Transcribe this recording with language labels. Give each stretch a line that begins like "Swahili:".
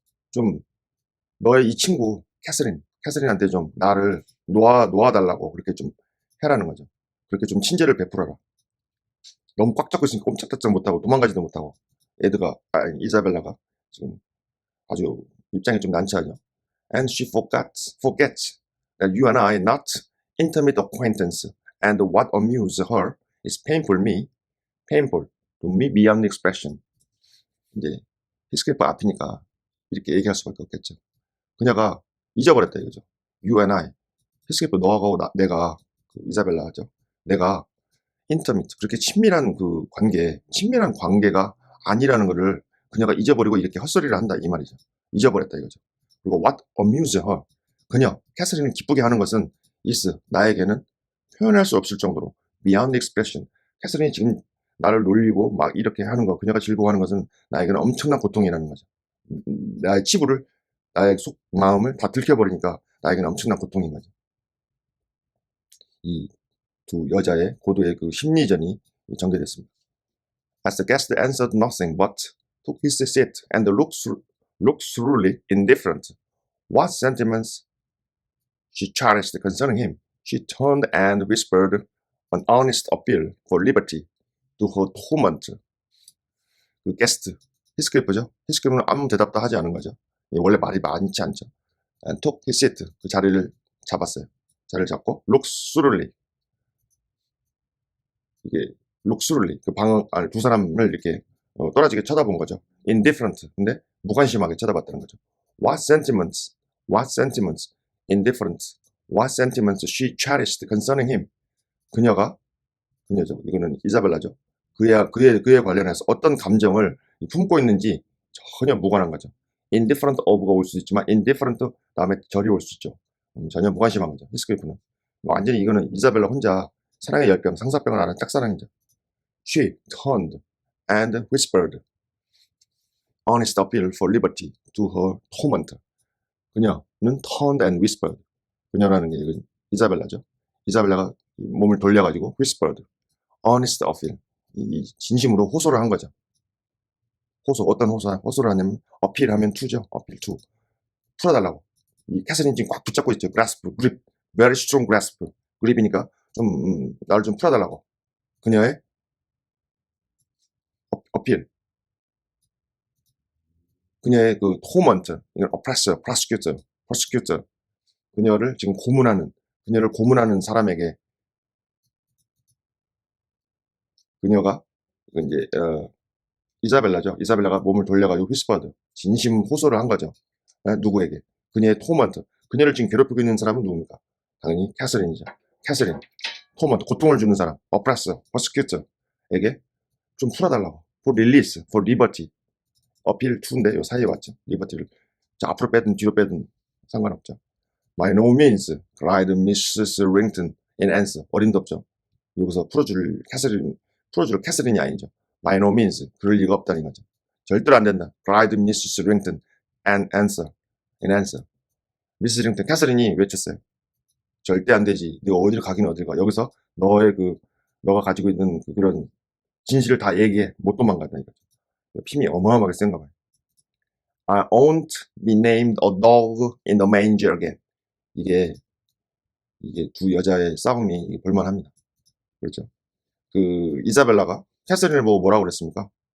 Korean: 좀 너의 이 친구 캐서린한테 좀 나를 놓아달라고 그렇게 좀 해라는 거죠. 그렇게 좀 친절을 베풀어라. 너무 꽉 잡고 있으니까 꼼짝달싹 못하고 도망가지도 못하고 이사벨라가 지금 아주 입장이 좀 난처하죠.
English: And she forgets that you and I are not intimate acquaintance, and what amuses her is painful to me beyond expression.
Korean: 이제 히스클리프 앞이니까 이렇게 얘기할 수밖에 없겠죠. 그녀가 잊어버렸다 이거죠.
English: You and I,
Korean: 히스클리프 너하고 내가 이사벨라죠. 내가 인터미트 그렇게 친밀한 관계가 아니라는 것을 그녀가 잊어버리고 이렇게 헛소리를 한다 이 말이죠. 잊어버렸다 이거죠. 그리고
English: what amuse her,
Korean: 캐서린을 기쁘게 하는 것은 is 나에게는 표현할 수 없을 정도로
English: beyond expression.
Korean: 캐서린이 지금 나를 놀리고 막 이렇게 하는 거, 그녀가 즐거워하는 것은 나에게는 엄청난 고통이라는 거죠. 나의 치부를, 나의 마음을 다 들켜버리니까 나에게는 엄청난 고통인 거죠. 이 두 여자의 고도의 그 심리전이 전개됐습니다.
English: As the guest answered nothing but took his seat and looked thoroughly indifferent. What sentiments she cherished concerning him, she turned and whispered an honest appeal for liberty to her tormentor.
Korean: 그 게스트, 히스클리프죠. 히스클리프는 아무 대답도 하지 않은 거죠. 원래 말이 많지 않죠.
English: And took his seat,
Korean: 그 자리를 잡았어요. 자리를 잡고
English: looked thoroughly.
Korean: 이게 룩스룰리 그 방 안에 두 사람을 이렇게 떨어지게 쳐다본 거죠.
English: Indifferent.
Korean: 근데 무관심하게 쳐다봤다는 거죠.
English: What sentiments, indifferent. What sentiments she cherished concerning him.
Korean: 그녀죠. 이거는 이사벨라죠. 그에 관련해서 어떤 감정을 품고 있는지 전혀 무관한 거죠. Indifferent of가 올 수도 있지만 indifferent 다음에 절이 올 수 있죠. 전혀 무관심한 거죠. 히스클리프는. 완전히 이거는 이사벨라 혼자 사랑의 열병, 상사병을 앓은 짝사랑이죠.
English: She turned and whispered honest appeal for liberty to her tormentor.
Korean: 그녀는
English: turned and whispered.
Korean: 그녀라는 게 이건 이사벨라죠. 이사벨라가 몸을 돌려가지고
English: whispered honest appeal.
Korean: 이 진심으로 호소를 한 거죠. 어떤 호소를 하냐면 어필하면 to죠. 어필 to. 풀어달라고. 이 캐서린 지금 꽉 붙잡고 있죠.
English: grasp, grip, very strong grasp.
Korean: 그립이니까 좀 나를 좀 풀어달라고. 그녀의 어필. 그녀의 그 torment, 이건 oppressor, prosecutor. 그녀를 지금 그녀를 고문하는 사람에게 그녀가 이제 이사벨라죠. 이사벨라가 몸을 돌려가지고
English: whispered,
Korean: 진심 호소를 한 거죠. 누구에게? 그녀의 torment. 그녀를 지금 괴롭히고 있는 사람은 누굽니까? 당연히 캐서린이죠. 캐서린. torment, 고통을 주는 사람. oppressor, prosecutor에게 좀 풀어달라고.
English: for release, for liberty.
Korean: 어필 to인데 요 사이에 왔죠. liberty를. 자, 앞으로 빼든 뒤로 빼든 상관없죠.
English: By no means, cried Mrs. Rington in answer.
Korean: 어림도 없죠. 여기서 풀어줄 캐서린이 아니죠.
English: By no means,
Korean: 그럴 리가 없다는 거죠. 절대로 안 된다.
English: cried Mrs. Rington in answer.
Korean: 미스 링턴 캐서린이 외쳤어요. 절대 안 되지. 네가 어딜 가긴 어딜 가. 여기서 너의 너가 가지고 있는 그런 진실을 다 얘기해. 못 도망간다 이거죠. 힘이 어마어마하게 센가 봐요.
English: I won't be named a dog in the manger again.
Korean: 이게 두 여자의 싸움이 볼만합니다. 그렇죠. 그 이사벨라가 캐서린을 보고 뭐라고 그랬습니까?